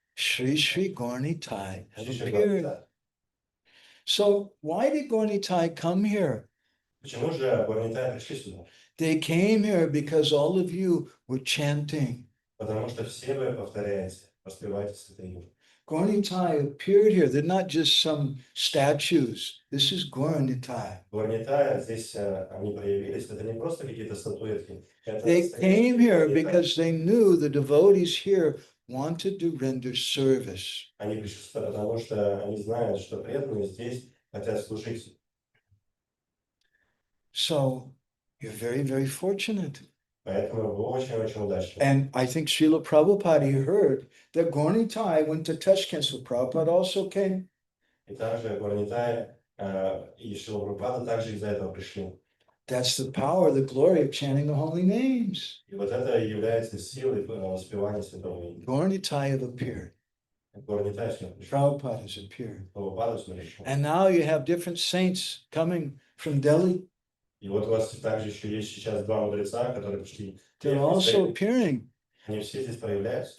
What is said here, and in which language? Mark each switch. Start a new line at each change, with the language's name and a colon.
English: Sri Sri Gauranitai have
Russian: Шиши
English: appeared.
Russian: Гуранитай.
English: So why did Gauranitai come here?
Russian: Почему же Гуранитай пришли сюда?
English: They came here because all of you were chanting.
Russian: Потому что все вы повторяете, воспеваете святые имя.
English: Gauranitai appeared here. They're not just some statues. This is Gauranitai.
Russian: Гуранитай здесь они проявились, это не просто какие-то статуэтки. Это
English: They came here
Russian: Гуранитай.
English: because they knew the devotees here wanted to render service.
Russian: Они пришли сюда, потому что они знают, что преданные здесь хотят служить.
English: So you're very, very fortunate.
Russian: Поэтому вы очень-очень удачны.
English: And I think Srila Prabhupada he heard that Gauranitai went to Tashkent, so Prabhupada also came.
Russian: И также Гуранитай и Шрила Прабхупада также из-за этого пришли.
English: That's the power, the glory of chanting the holy names.
Russian: И вот это является силой воспевания святого имени.
English: Gauranitai have appeared.
Russian: Гуранитай сюда пришел.
English: Prabhupada has appeared.
Russian: Прабхупада сюда пришел.
English: And now you have different saints coming from Delhi.
Russian: И вот у вас также еще есть сейчас два мудреца, которые пришли.
English: They're also appearing
Russian: Они все здесь проявляются.